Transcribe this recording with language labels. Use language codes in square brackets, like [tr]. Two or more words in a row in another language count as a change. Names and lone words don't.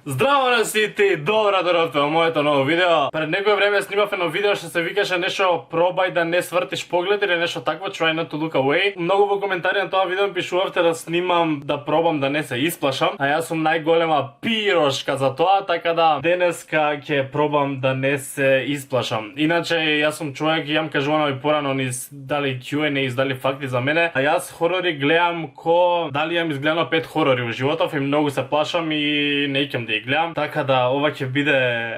[mk] Здраво на сите, добро дојдовте во моето ново видео. Пред некое време снимав едно видео што се викаше нешто пробај да не свртиш поглед или нешто такво, [en] try not to look away. [mk] Многу во коментари на тоа видео пишувавте да снимам, да пробам да не се исплашам, а јас сум најголема пирошка за тоа, така да денеска ќе пробам да не се исплашам. Иначе јас сум човек, јам кажувано и порано низ дали Q&A, дали факти за мене, а јас хорори гледам дали јам изгледано 5 хорори во животов и многу се плашам и не ќам да гледам, така да ова ќе биде...